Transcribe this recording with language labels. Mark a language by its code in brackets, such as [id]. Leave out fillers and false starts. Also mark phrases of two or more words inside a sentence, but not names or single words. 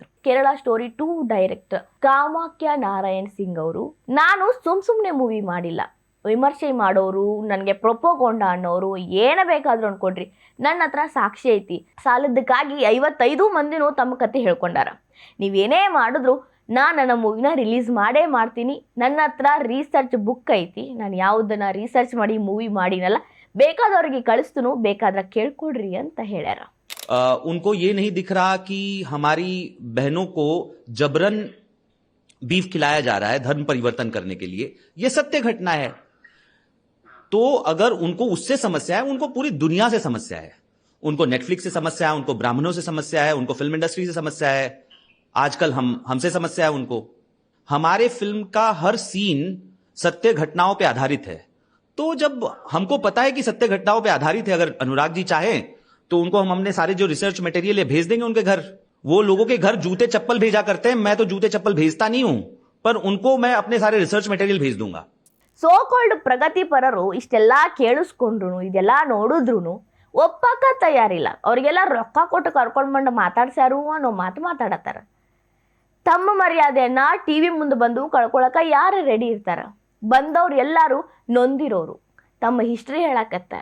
[kn] ಕೇರಳ ಸ್ಟೋರಿ 2 ಡೈರೆಕ್ಟರ್ ಕಾಮಾಖ್ಯ ನಾರಾಯಣ್ ಸಿಂಗ್ ಅವರು, ನಾನು ಸುಮ್ಮನೆ ಮೂವಿ ಮಾಡಿಲ್ಲ, ವಿಮರ್ಶೆ ಮಾಡೋರು, ನನಗೆ ಪ್ರೊಪೋಗೊಂಡ ಅನ್ನೋರು ಏನ ಬೇಕಾದ್ರೂ ಅನ್ಕೊಂಡ್ರಿ, ನನ್ನ ಹತ್ರ ಸಾಕ್ಷಿ ಐತಿ. ಸಾಲದಕ್ಕಾಗಿ 55 ಮಂದಿನೂ ತಮ್ಮ ಕತೆ ಹೇಳ್ಕೊಂಡಾರ. ನೀವೇನೇ ಮಾಡಿದ್ರು ನನ್ನ ಮೂವಿನ ರಿಲೀಸ್ ಮಾಡೇ ಮಾಡ್ತೀನಿ. ನನ್ನ ಹತ್ರ [en] research book [kn] ಐತಿ, ನಾನು ಯಾವುದನ್ನ ರಿಸರ್ಚ್ ಮಾಡಿ ಮೂವಿ ಮಾಡಿನಲ್ಲ, ಬೇಕಾದವ್ರಿಗೆ ಕಳಿಸ್ತನು, ಬೇಕಾದ್ರೆ ಕೇಳ್ಕೊಡ್ರಿ ಅಂತ ಹೇಳ್ಯಾರ. [hi] उनको ये नहीं दिख रहा कि हमारी बहनों को जबरन बीफ खिलाया जा रहा है धर्म परिवर्तन करने के लिए. ये सत्य घटना है. तो अगर उनको उससे समस्या है, उनको पूरी दुनिया से समस्या है. उनको नेटफ्लिक्स से समस्या है, उनको ब्राह्मणों से समस्या है, उनको फिल्म इंडस्ट्री से समस्या है, आजकल हमसे समस्या है उनको. हमारे फिल्म का हर सीन सत्य घटनाओं पे आधारित है. तो जब हमको पता है कि सत्य घटनाओं पे आधारित है, अगर अनुराग जी चाहें तो उनको हमने सारे जो [en] research material [hi] है भेज देंगे उनके घर. वो लोगों के घर जूते चप्पल भेजा करते हैं, मैं तो जूते चप्पल भेजता नहीं हूं, पर उनको मैं अपने सारे [en] research material [hi] भेज दूंगा. [kn] ಸೋಕಾಲ್ಡ್ ಪ್ರಗತಿಪರರು ಇಷ್ಟೆಲ್ಲ ಕೇಳಿಸ್ಕೊಂಡ್ರು, ಇದೆಲ್ಲ ನೋಡಿದ್ರು ಒಪ್ಪಕ್ಕ ತಯಾರಿಲ್ಲ. ಅವ್ರಿಗೆಲ್ಲ ರೊಕ್ಕ ಕೊಟ್ಟು ಕರ್ಕೊಂಡು ಬಂದು ಮಾತಾಡ್ಸ್ಯಾರು ಅನ್ನೋ ಮಾತು ಮಾತಾಡತ್ತಾರ. ತಮ್ಮ ಮರ್ಯಾದೆಯನ್ನ ಟಿವಿ ಮುಂದೆ ಬಂದು ಕಳ್ಕೊಳಕ ಯಾರು ರೆಡಿ ಇರ್ತಾರ? ಬಂದವ್ರು ಎಲ್ಲರೂ ನೊಂದಿರೋರು, ತಮ್ಮ ಹಿಸ್ಟ್ರಿ ಹೇಳಕತ್ತಾರ.